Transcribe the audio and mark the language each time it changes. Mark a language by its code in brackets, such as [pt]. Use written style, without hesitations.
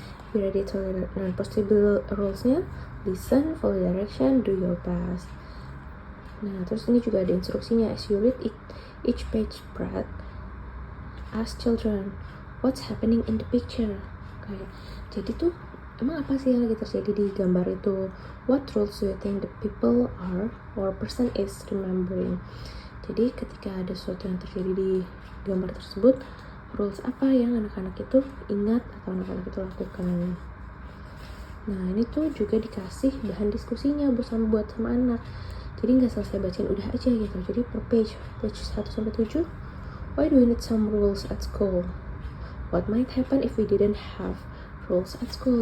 [en] Be ready to learn. Possible rulesnya listen, follow direction, do your best. [id] Nah, terus ini juga ada instruksinya. [en] As you read each page, Brad, ask children, what's happening in the picture? [id] Kayak, jadi tuh emang apa sih yang lagi terjadi di gambar itu? [en] What rules do you think the people are or person is remembering? [id] Jadi ketika ada sesuatu yang terjadi di gambar tersebut, rules apa yang anak-anak itu ingat atau anak-anak itu lakukan? Nah, ini tuh juga dikasih bahan diskusinya buat sama anak. Jadi nggak selesai bacain udah aja gitu. [en] Jadi per page 1-7, why do we need some rules at school? What might happen if we didn't have rules at school?